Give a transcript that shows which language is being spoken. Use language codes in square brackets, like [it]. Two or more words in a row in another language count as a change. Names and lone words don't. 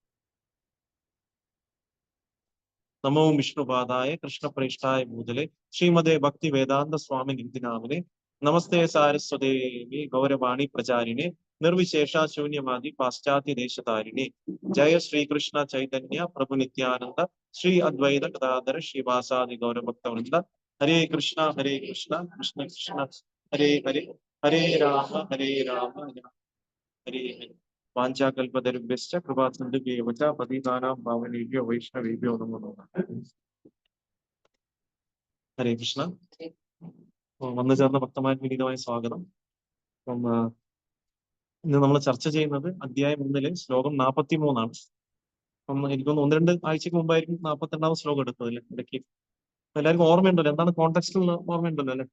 [sa] നമോ വിഷ്ണുപാദായ കൃഷ്ണപ്രേഷ്ഠായ ഭൂതലെ ശ്രീമദേ ഭക്തി വേദാന്ത സ്വാമി നിധിനാമിനെ നമസ്തേ സാരസ്വതേവി ഗൗരവാണി പ്രചാരിണെ നിർവിശേഷ ശൂന്യവാദി പാശ്ചാത്യ ദേശതാരിണി. ജയ ശ്രീകൃഷ്ണ ചൈതന്യ പ്രഭു നിത്യാനന്ദ ശ്രീ അദ്വൈത ഗദാധര ശ്രീവാസാദി ഗൗരഭക്തവൃന്ദ. ഹരേ കൃഷ്ണ കൃഷ്ണ കൃഷ്ണ ഹരേ ഹരേ, ഹരേ രാമ ഹരേ ഹരേ. വാഞ്ചാകൽപതരുഭ്യശ്ച കൃപാസിന്ധുഭ്യേവ ച പതിതാനാം പാവനേഭ്യോ വൈഷ്ണവേഭ്യോ നമോ നമഃ. ഹരേ കൃഷ്ണ. [ml] വന്നു ചേർന്ന ഭക്തന്മാർക്ക് വിനീതമായ സ്വാഗതം. അപ്പം ഇന്ന് നമ്മൾ ചർച്ച ചെയ്യുന്നത് അധ്യായം 1 ശ്ലോകം 43 അപ്പം എനിക്കൊന്ന് 1-2 ആഴ്ചക്ക് മുമ്പായിരിക്കും 42ാം ശ്ലോകം എടുത്തതല്ലേ ഇടയ്ക്ക്. എല്ലാവർക്കും ഓർമ്മയുണ്ടല്ലോ, എന്താണ് കോൺടെക്സ്റ്റിൽ ഓർമ്മയുണ്ടല്ലോ അല്ലെ?